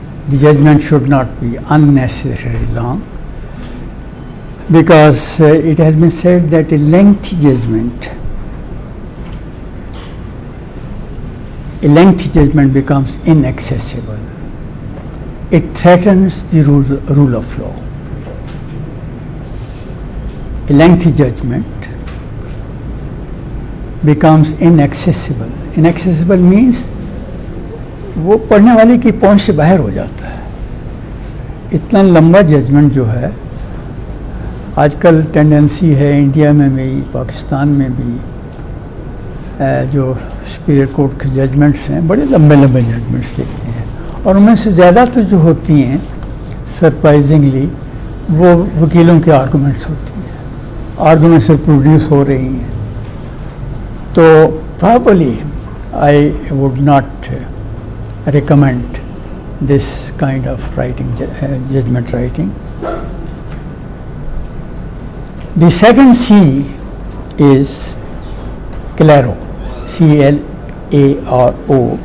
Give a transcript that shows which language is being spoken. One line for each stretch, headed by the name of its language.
English: The judgment should not be unnecessarily long, because it has been said that a lengthy judgment becomes inaccessible. It threatens the rule of law. A lengthy judgment becomes inaccessible. Inaccessible means
Urdu: وہ پڑھنے والے کی پہنچ سے باہر ہو جاتا ہے. اتنا لمبا ججمنٹ جو ہے آج کل ٹینڈنسی ہے انڈیا میں بھی پاکستان میں بھی, جو سپیریئر کورٹ کے ججمنٹس ہیں بڑے لمبے ججمنٹس لکھتے ہیں اور ان میں سے زیادہ تو جو ہوتی ہیں سرپرائزنگلی وہ وکیلوں کے آرگومنٹس ہوتی ہیں، آرگومنٹس پروڈیوس ہو رہی ہیں.
English: تو probably I would not recommend this kind of writing, judgment writing. The second C is claro, C-L-A-R-O.